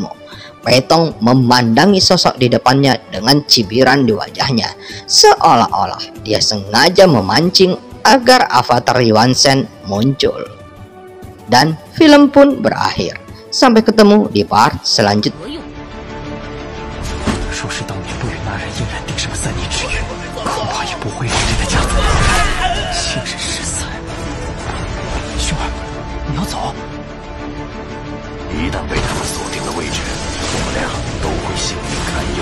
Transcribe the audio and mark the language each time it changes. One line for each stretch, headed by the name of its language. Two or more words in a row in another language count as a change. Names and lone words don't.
Indonesian: Pai Tong memandangi sosok di depannya dengan cibiran di wajahnya, seolah-olah dia sengaja memancing agar avatar Yuan Shen muncul. Dan film pun berakhir. Sampai ketemu di part selanjutnya.
Chinese: 若是当年不与那人硬然定上3年之约，恐怕也不会是这个架子。今日失散，兄儿，你要走？一旦被他们锁定了位置，我们俩都会性命堪忧。